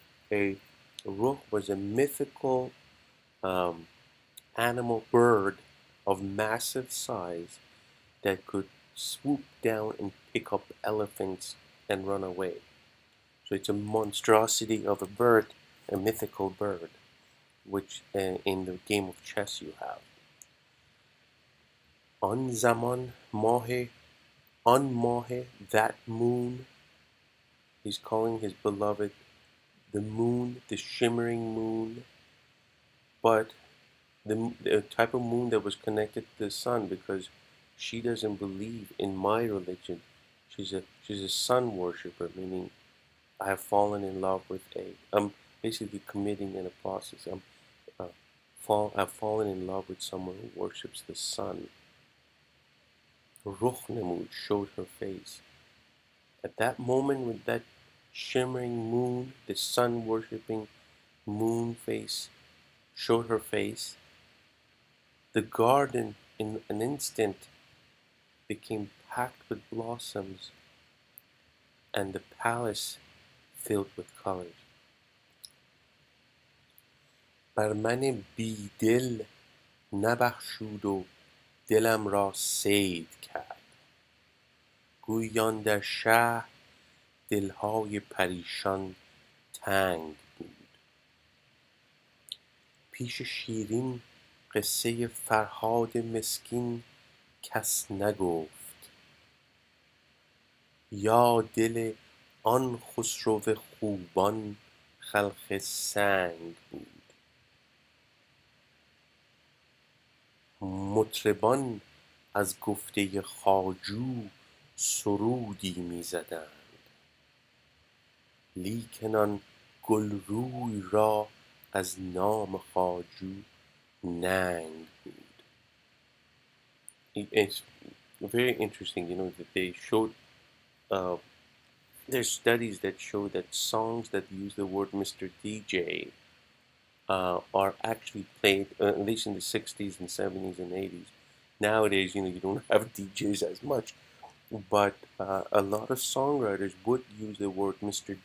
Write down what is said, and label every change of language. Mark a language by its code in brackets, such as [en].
[en] A rook was a mythical animal bird of massive size that could swoop down and pick up elephants and run away. So it's a monstrosity of a bird, a mythical bird, which in the game of chess you have. [fa] آن زمان ماه، آن ماه, [en] that moon. He's calling his beloved the moon, the shimmering moon, but the type of moon that was connected to the sun, because she doesn't believe in my religion. She's a sun worshiper, meaning I have fallen in love with I'm basically committing an apostasy. I've fallen in love with someone who worships the sun. Rukh Namud showed her face. At that moment, with that shimmering moon, the sun worshipping moon face showed her face, the garden in an instant became packed with blossoms and the palace filled with colors. [fa] بر من بی دل نبخشود و دلم را صید کرد، گویان در شهر دلهای پریشان تنگ بود. پیش شیرین قصه فرهاد مسکین کس نگفت، یا دل آن خسرو خوبان خلق سنگ بود. مطربان از گفته خواجو سرودی می زدند، لیکن آن گلروی را از نام خواجو ننگ بود. [en] It's very interesting, that they showed, there's studies that show that songs that use the word Mr. DJ are actually played, at least in the 60s and 70s and 80s. Nowadays, you don't have DJs as much, but a lot of songwriters would use the word Mr.